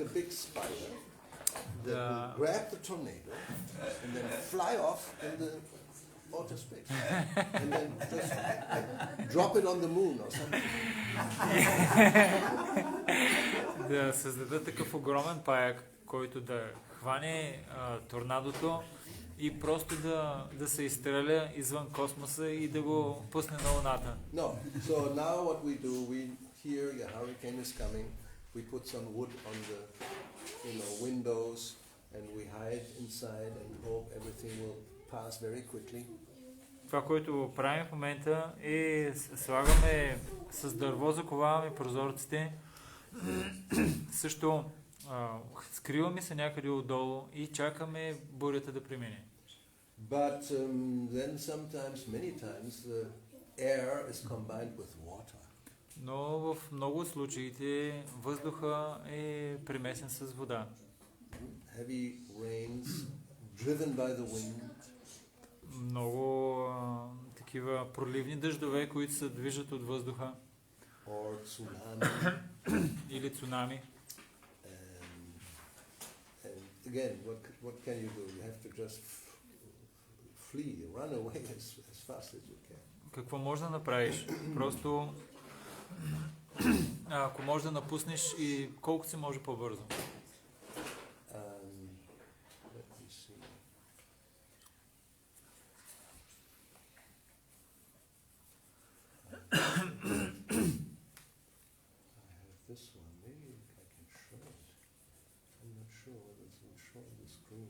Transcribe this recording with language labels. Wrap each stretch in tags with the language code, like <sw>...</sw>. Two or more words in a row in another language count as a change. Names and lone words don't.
<en>Да grab the tornado and then fly off in the outer space and then just drop it on the moon or something.</en> <bg>Да създадат такъв огромен паяк, който да хване торнадото и просто да се изстреля извън космоса и да го пусне на Луната. No.</bg> <en>So now what we do, we hear a hurricane is coming. We put some wood on the windows and we hide inside and hope everything will pass very quickly.</en> <bg>Това, което правим в момента е слагаме с дърво, заковаваме прозорците. Също скриваме се някъде отдолу и чакаме бурята да премине.</bg> <en>But then sometimes, many times, the air is combined with water.</en> <bg>Но в много от случаите въздуха е примесен с вода.</bg> <en>Heavy rains, driven by the wind.</en> <bg>Много такива проливни дъждове, които се движат от въздуха.</bg> <en>Or tsunami.</en> <bg>Или цунами.</bg> <en>And again, what can you do? You have to just flee, run away as fast as you can.</en> <bg>Какво можеш да направиш? Просто ако можеш да напуснеш и колкото се може по-бързо.</bg> <en>Let me see. I have this one. Maybe I can show it. I'm not sure whether it's going to show on the screen.</en>